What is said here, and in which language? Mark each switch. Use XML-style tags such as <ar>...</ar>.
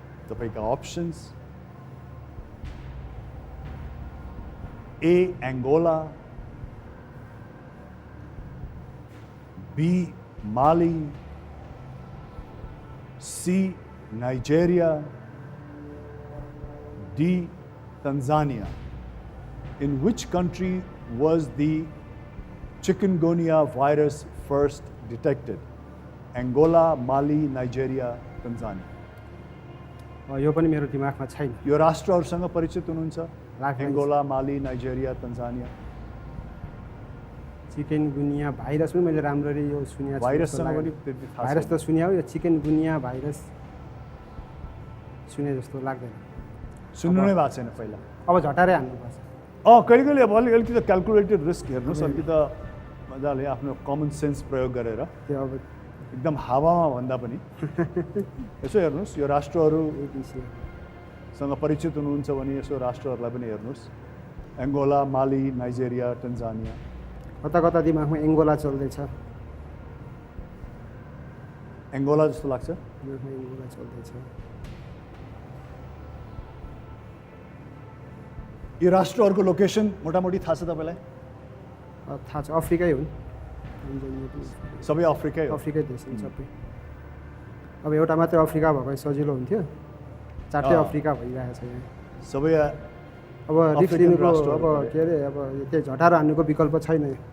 <ne>तपाईँका options: A एङ्गोला, be Mali, C Nigeria, D Tanzania.</ne> <en>In which country was the chikungunya virus first detected? Angola, Mali, Nigeria, Tanzania.</en> <ne>यो पनि मेरो दिमागमा छैन। यो राष्ट्रहरूसँग परिचित हुनुहुन्छ? एङ्गोला, माली, नाइजेरिया, तन्जानिया। चिकनगुनिया भाइरस पनि मैले राम्ररी यो सुनेको छु। भाइरससँग पनि त्यति थाहा भाइरस छैन। त सुने हो, यो चिकनगुनिया भाइरस सुने जस्तो लाग्दैन। सुन्नु नै भएको छैन पहिला। अब झटारै हान्नुपर्छ। कहिले कहिले अब अलिकति त क्यालकुलेटेड रिस्क हेर्नुहोस्, अलिकति त मजाले आफ्नो कमन सेन्स प्रयोग गरेर त्यो अब एकदम हावामा भन्दा पनि यसो हेर्नुहोस्, यो राष्ट्रहरू सँग परिचित हुनुहुन्छ भने यसो राष्ट्रहरूलाई पनि हेर्नुहोस्। एङ्गोला, माली, नाइजेरिया, टन्जानिया। कता कता दिमागमा एङ्गोला चल्दैछ। एङ्गोला जस्तो लाग्छ। दिमागमा एङ्गोला चल्दैछ। यो राष्ट्रहरूको लोकेसन मोटामोटी थाहा छ तपाईँलाई? थाहा छ, अफ्रिकै हुन्। सबै अफ्रिकै हो। अफ्रिकै देश हुन् सबै। अब एउटा मात्रै अफ्रिका भएको सजिलो हुन्थ्यो, चारटै अफ्रिका भइरहेको छ यहाँ। सबै अब रिस्क लिनुको अब के अरे अब त्यही झटारो हान्नुको विकल्प छैन।</ne>